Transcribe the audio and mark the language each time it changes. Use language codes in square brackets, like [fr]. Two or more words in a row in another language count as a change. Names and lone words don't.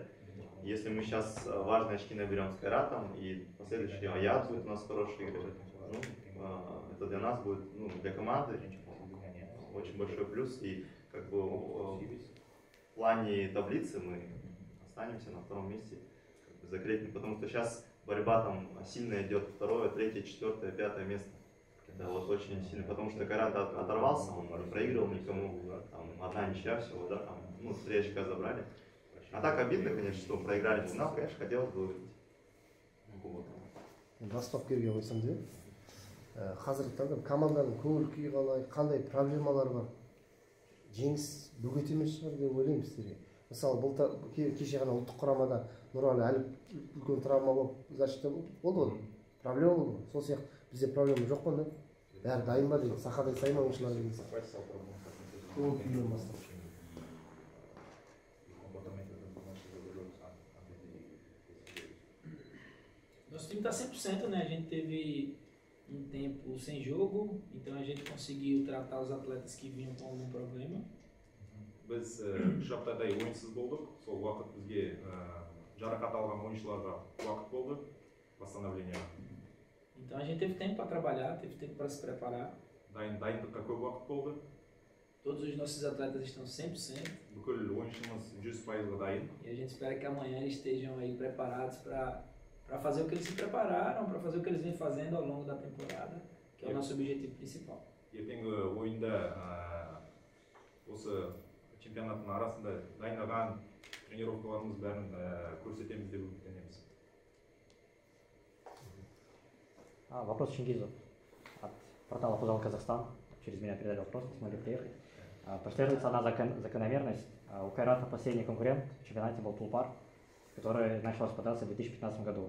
[ru] Если мы сейчас важные очки наберем с Кайратом, и последующий Аяд будет у нас хороший игры, ну, это для нас будет, ну, для команды очень большой плюс, и как бы в плане таблицы мы останемся на втором месте, как бы закрепим, потому что сейчас борьба там сильно идет, второе, третье, четвертое, пятое место. Да, вот очень сильно, потому что Кайрат оторвался, он не проигрывал никому, там, одна ничья всего, да, там, ну, 3 очка забрали. А так обидно, конечно, что проиграли финал, конечно, хотелось бы выиграть. [kk] Бастап келген қойсам деп, қазіргі таңда команданың көңіл күйі қалай, қандай проблемалар бар, жеңіс бөгет емес шығар деп ойлаймын сіздерге. Мысалы, кеше ғана ұлттық құрамада Нұралы әлі үлкен травма болып защита болды ғой, проблема болды. Сол сияқты бізде проблема жоқ қой, бәрі дайын ба деген, сақадай сай ма ойыншылар деген сияқты. Көңіл күйден бастап. [pt] Nosso time está 100%, né? A gente teve um tempo sem jogo, então a gente conseguiu tratar os atletas que vinham com algum problema. [kk] Біз үш аптадай ойынсыз болдық, сол уақыт бізге жарақат алған ойыншыларға уақыт болды восстановление. [pt] Então a gente teve tempo para trabalhar, teve tempo para se preparar. [kk] Дайындыққа көп уақыт болды. [pt] Todos os nossos atletas estão 100%. [kk] Бүкіл ойыншымыз 100%-ға дайын. [pt] E a gente espera que amanhã eles estejam aí preparados para fazer o que eles se prepararam, para fazer o que eles vêm fazendo ao longo da temporada, que é o nosso objetivo principal. [kk] Ертеңгі ойында осы чемпионаттың арасында дайындаған тренировкаларымыз бәрін көрсетеміз деп үміттенеміз. [ru] Вопрос Чингизу от портала «Футбол Казахстан». Через меня передали вопрос, не смогли приехать. Прослеживается одна закономерность. У Кайрата последний конкурент в чемпионате был Тулпар, который начал распадаться в 2015 году.